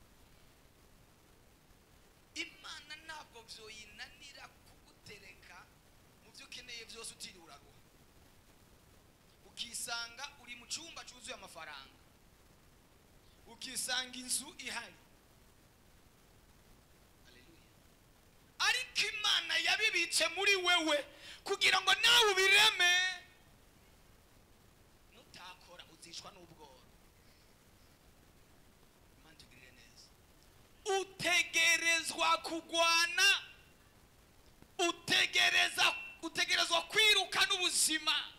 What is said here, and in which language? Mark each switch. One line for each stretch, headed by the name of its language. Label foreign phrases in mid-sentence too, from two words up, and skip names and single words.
Kinyarwanda: imana ntabwo byoyinanira kugutereka mu byo ukeneye byose utiriwe uraruha, ukisanga uri mu cyumba cyuzuye amafaranga, ukisanga inzu ihari. haleluya. ariko imana yabibitse muri wewe kugira ngo nawe ubireme.
Rundi: nutakora uzishwa n'ubworo. imana tugirire neza. utegerezwa kugwana, utegerezwa kwiruka n'ubuzima.